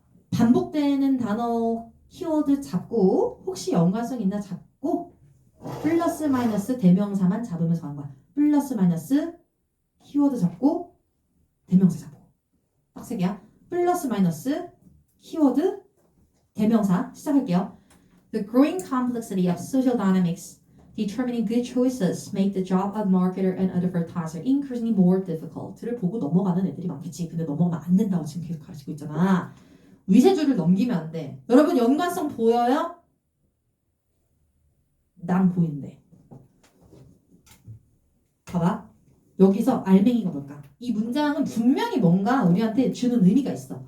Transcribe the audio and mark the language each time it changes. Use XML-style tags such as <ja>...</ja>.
<ko>반복되는 단어 키워드 잡고 혹시 연관성 있나 잡고 플러스 마이너스 대명사만 잡으면서 가는 거야. 플러스 마이너스 키워드 잡고 대명사 잡고 딱 세 개야. 플러스 마이너스 키워드 대명사 시작할게요.</ko> <en>The growing complexity of social dynamics determining good choices make the job of marketer and advertiser increasingly more difficult</en> <ko>를 보고 넘어가는 애들이 많겠지. 근데 넘어가면 안 된다고 지금 계속 가르치고 있잖아. 위세줄을 넘기면 안 돼. 여러분 연관성 보여요? 난 보이는데. 봐봐. 여기서 알맹이가 뭘까? 이 문장은 분명히 뭔가 우리한테 주는 의미가 있어.</ko>